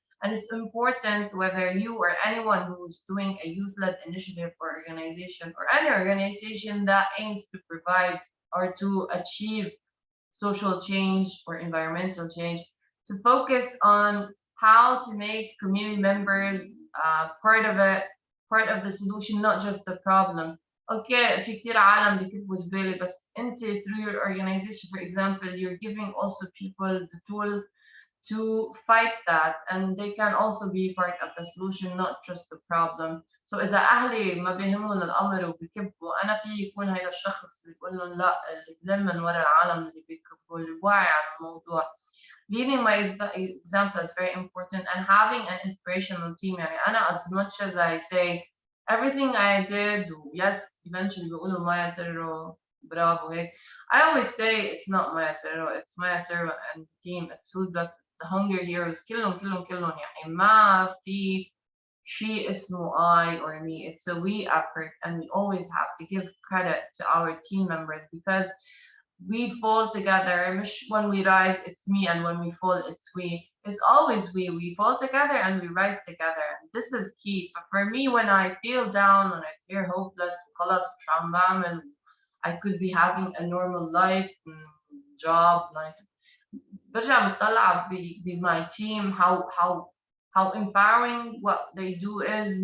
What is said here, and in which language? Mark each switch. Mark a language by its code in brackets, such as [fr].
[en] And it's important whether you or anyone who's doing a youth-led initiative or organization or any organization that aims to provide or to achieve social change or environmental change, to focus on how to make community members part of it, part of the solution, not just the problem. Okay, [ar] في كتير عالم بيكتبوا زبالة، بس أنت [en] through your organization, for example, you're giving also people the tools to fight that, and they can also be part of the solution, not just the problem. [ar] So إذا أهلي ما بيهمهم الأمر وبيكبوا، أنا في يكون هذا الشخص اللي بيقول لهم لا، اللي بلم من ورا العالم اللي بيكبوا، اللي واعي عن الموضوع. [en] Leading by example is very important, and having an inspirational team. يعني أنا as much as I say everything I did, yes, eventually [ar] بيقولوا [en] Maya Terro bravo هيك. I always say it's not Maya Terro, it's Maya Terro and the team. It's FoodBlessed, the Hunger Heroes. [ar] كلهم يعني ما في شيء اسمه I or me. [en] It's a we effort, and we always have to give credit to our team members because we fall together. [ar] مش [en] when we rise, it's me, and when we fall, it's we. It's always we. We fall together and we rise together. And this is key. For me, when I feel down, when I feel hopeless, [ar] خلاص مش عم بعمل, [en] I could be having a normal life, job, [ar] برجع بطلع ب [en] my team how empowering what they do is.